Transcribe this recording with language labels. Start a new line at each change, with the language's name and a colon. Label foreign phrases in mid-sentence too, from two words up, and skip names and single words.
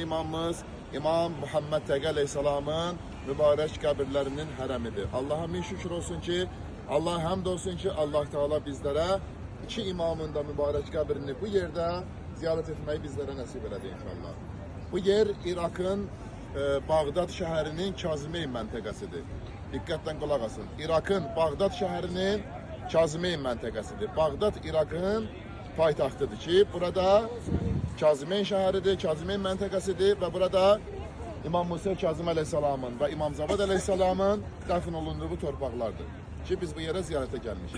Turkish: imamımız İmam Muhammed Tekke Aleyhisselam'ın mübarek kabirlerinin haremidir. Allah'a bin şükür olsun ki, Allah'a hamd olsun ki Allah Teala bizlere iki imamın da mübarek kabirini bu yerde ziyaret etmeyi bizlere nasip edildi inşallah.
Azerbaijani: Bu yer Irak'ın Bağdat şehrinin Kazımeyn məntəqəsidir. Diqqətlə qulaq asın. Irak'ın Bağdat şehrinin Kazımeyn məntəqəsidir. Bağdat Irak'ın paytaxtıdır ki, burada Kazımeyn şəhəridir, Kazımeyn məntəqəsidir və burada İmam Musa Kazım Aleyhisselam'ın və İmam Zavad Aleyhisselam'ın dəfn olunduğu bu torpaqlardır ki, biz bu yerə ziyarətə gəlmişik.